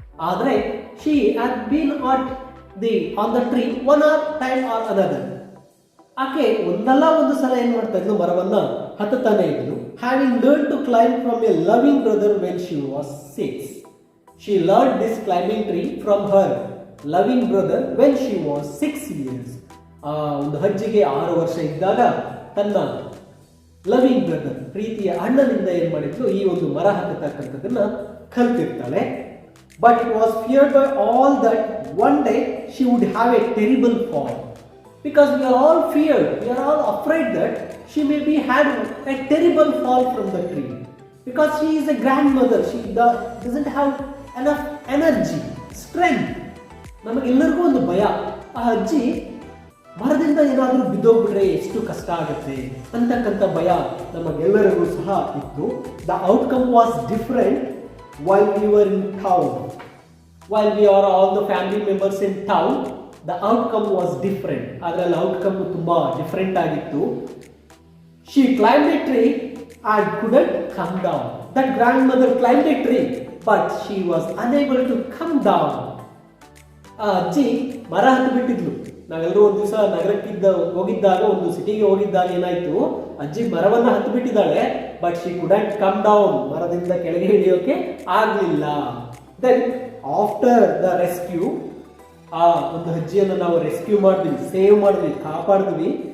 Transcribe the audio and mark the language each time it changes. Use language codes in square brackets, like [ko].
[en] ಆದರೆ she had been on the tree one time or another. [kn] ಆಕೆ ಒಂದಲ್ಲ ಒಂದು ಸಲ ಏನ್ ಮಾಡ್ತಾ ಇದ್ಲು, ಮರವನ್ನ ಹತ್ತುತ್ತಾನೆ ಇದ್ಲು. [en] Having learn to climb from a loving brother when she was 6. She learned this climbing tree from her loving brother when she was 6 years. [kn] ಒಂದು ಅಜ್ಜಿಗೆ 6 ವರ್ಷ ಇದ್ದಾಗ ತನ್ನ ಲವಿಂಗ್ ಬ್ರದರ್, ಪ್ರೀತಿಯ ಅಣ್ಣನಿಂದ ಏನ್ ಮಾಡಿದ್ಲು, ಈ ಒಂದು ಮರ ಹತ್ತತಕ್ಕಂಥದ್ದನ್ನ ಕಲ್ತಿರ್ತಾಳೆ. [en] But it was feared by all that one day she would have a terrible fall. Because we are all feared, we are all afraid that she may be had a terrible fall from the tree. Because she is a grandmother, she doesn't have enough energy, strength. [kn] ನಮಗೆಲ್ಲರಿಗೂ ಒಂದು ಭಯ, ಆ ಅಜ್ಜಿ ಮರದಿಂದ ಏನಾದರೂ ಬಿದ್ದೋಗ್ಬಿಟ್ರೆ ಎಷ್ಟು ಕಷ್ಟ ಆಗುತ್ತೆ ಅಂತಕ್ಕಂಥ ಭಯ ನಮಗೆಲ್ಲರಿಗೂ ಸಹ ಇತ್ತು. [en] The outcome was different while we were in town. While we are all the family members in town, the outcome was different. [kn] ಅದರಲ್ಲಿ ಔಟ್ಕಮ್ ತುಂಬಾ ಡಿಫರೆಂಟ್ ಆಗಿತ್ತು. [en] She climbed a tree and couldn't come down. That grandmother climbed a tree, but she was unable to come down. [kn] ಆ ಅಜ್ಜಿ ಮರ ಹತ್ತು ಬಿಟ್ಟಿದ್ಲು. ನಾವೆಲ್ಲರೂ ಒಂದು ದಿವಸ ನಗರಕ್ಕಿದ್ದ ಹೋಗಿದ್ದಾಗ, ಒಂದು ಸಿಟಿಗೆ ಹೋಗಿದ್ದಾಗ ಏನಾಯ್ತು, ಅಜ್ಜಿ ಮರವನ್ನ ಹತ್ತು ಬಿಟ್ಟಿದ್ದಾಳೆ. [en] but she couldn't come down, [kn] ಮರದಿಂದ ಕೆಳಗೆ ಇಳಿಯೋಕೆ ಆಗ್ಲಿಲ್ಲ. [en] then after the rescue, [kn] ಆ ಒಂದು ಅಜ್ಜಿಯನ್ನು ನಾವು ರೆಸ್ಕ್ಯೂ ಮಾಡಿದ್ವಿ, ಸೇವ್ ಮಾಡಿದ್ವಿ, ಕಾಪಾಡಿದ್ವಿ.